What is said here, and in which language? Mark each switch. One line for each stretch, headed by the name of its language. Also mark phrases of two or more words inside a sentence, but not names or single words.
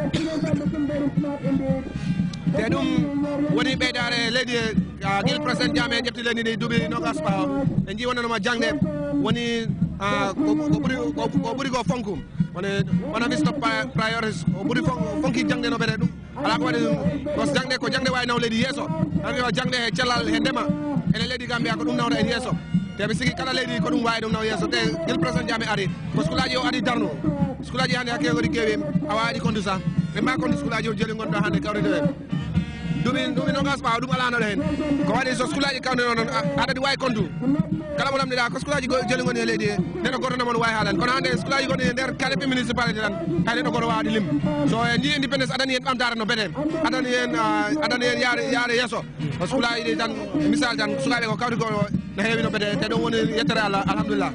Fula: te ɗum woni ɓeydare leydi guil président Jammeh ƴefti leydi ndi duuɓi nogas ɓaawo en jii wonnanoma jangde woni ko ɓuuri ko fonku woni
English: one of his top priorities
Fula: o ɓuuri fonki jangde no ɓete ɗum ala ko waɗi ko jangde wawi naw leydi yeeso tan o jangde he cellal he ndema ene leydi Gambia ko ɗum nawda en yeeso te ɓe sigi kala leydi ko ɗum wawi ɗum naw yeeso te guil président Jammeh ari ko school aji o ari darnu school aji hannde hakke koɗi keewi a wawi ɗi kondu sa ɓe mba kondu school aji o jeli gonɗo hannde kawride en duuɓi nogas ɓaawa ɗum alanoɗo hen ko waɗi so school aji kawde noon aɗa ɗi wawi kondu kala mo lamdiɗa ko school aji jeli goni e leydi he neɗɗo goto namon wawi haalani kono hannde school aji gonɗi e nder kaleɓe municipalité tan hay neɗɗo goto wawaɗi lim so en ni independence aɗani hen ɓamtare no bete aɗani hen yaare yesso ko school aji ɗi tan misal tan sukaɓe ko kawri ko no heewi no bete te ɗum woni yettere Allah alhamdulillah